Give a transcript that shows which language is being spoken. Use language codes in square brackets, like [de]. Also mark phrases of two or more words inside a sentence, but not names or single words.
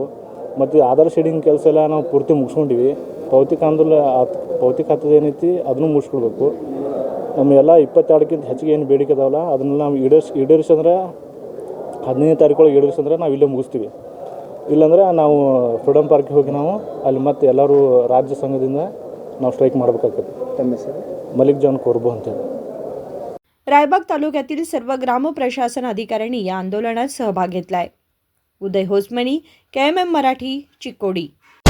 [kn] ಮತ್ತು ಆಧಾರ್ ಶೀಡಿಂಗ್ ಕೆಲಸ ಎಲ್ಲ ನಾವು ಪೂರ್ತಿ ಮುಗಿಸ್ಕೊಂಡಿವಿ। ಪಾವತಿ ಖಾತೆದು ಏನೈತಿ ಅದನ್ನು ಮುಗಿಸ್ಕೊಡ್ಬೇಕು। ನಮ್ಮೆಲ್ಲ 22ಕ್ಕಿಂತ ಹೆಚ್ಚಿಗೆ ಏನು ಬೇಡಿಕೆ ಅದಾವಲ್ಲ ಅದನ್ನು ನಾವು ಈಡೇರಿಸಂದ್ರೆ 15ನೇ ತಾರೀಕೊಳಗೆ ಈಡೇರಿಸಂದ್ರೆ ನಾವು ಇಲ್ಲೇ ಮುಗಿಸ್ತೀವಿ, ಇಲ್ಲಾಂದ್ರೆ ನಾವು ಫ್ರೀಡಮ್ ಪಾರ್ಕಿಗೆ ಹೋಗಿ ನಾವು ಅಲ್ಲಿ ಮತ್ತೆ ಎಲ್ಲರೂ ರಾಜ್ಯ ಸಂಘದಿಂದ ನಾವು स्ट्राइक ಮಾಡಬೇಕಾಗ್ತದೆ। ತಮ್ಮ ಹೆಸರು मलिक जॉन कोरबो ಅಂತೇಳಿ। [mr] रायबाग तालुक्यातील सर्व ग्रामप्रशासन अधिकाऱ्यांनी या आंदोलनात सहभाग घेतलाय। उदय होसमणी, KMM मराठी, चिकोडी।